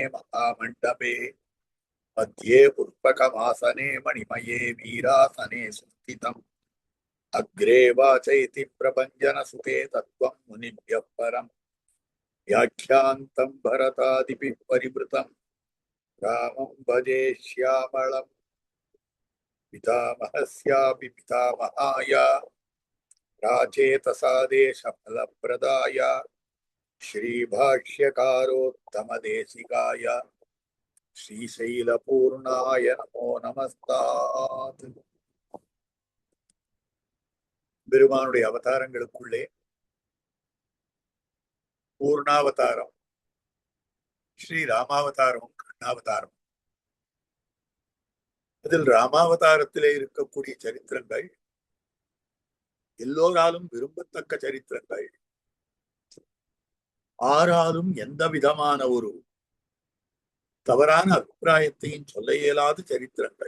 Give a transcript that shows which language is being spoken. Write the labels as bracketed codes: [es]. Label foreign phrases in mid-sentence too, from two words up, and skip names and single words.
[sa] महामण्डपे मध्ये पुष्पकमासने मणिमये वीरासने सुस्थितम् अग्रे वाचयति प्रभञ्जनसुते तत्त्वं मुनिभ्यः परम् व्याख्यान्तं भरतादिभिः परिवृतं रामं भजे श्यामळम् पितामहस्यापि पितामहाय प्राचेतसादेशफलप्रदाय श्रीभाष्यकारोत्तमदेशिकाय श्रीशैलपूर्णाय नमो நமஸ்தாத். [ta] பெருமானுடைய அவதாரங்களுக்குள்ளே பூர்ணாவதாரம் ஸ்ரீ ராமாவதாரமும் கிருஷ்ணாவதாரம். அதில் ராமாவதாரத்திலே இருக்கக்கூடிய சரித்திரங்கள் எல்லோராலும் விரும்பத்தக்க சரித்திரங்கள், ஆறாலும் எந்த விதமான ஒரு தவறான அபிப்பிராயத்தையும் சொல்ல இயலாத சரித்திரங்கள்.